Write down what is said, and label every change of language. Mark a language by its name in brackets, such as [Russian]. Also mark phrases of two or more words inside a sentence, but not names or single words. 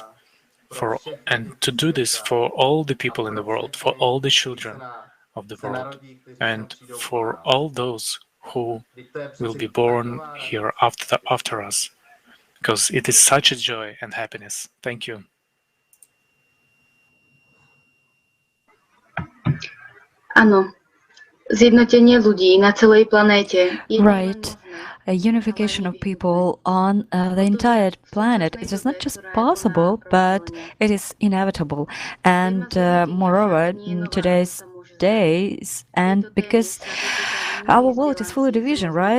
[English] And to do this for all the people in the world, for all the children of the world, and for all those who will be born here after us, because it is such a joy and happiness. Thank you. [Slovak] Áno, zjednotenie ľudí na celej planéte je [English] Right. A unification of people on the entire planet is just not just possible, but it is inevitable. And moreover, in today's days, and because our world is full of division, right?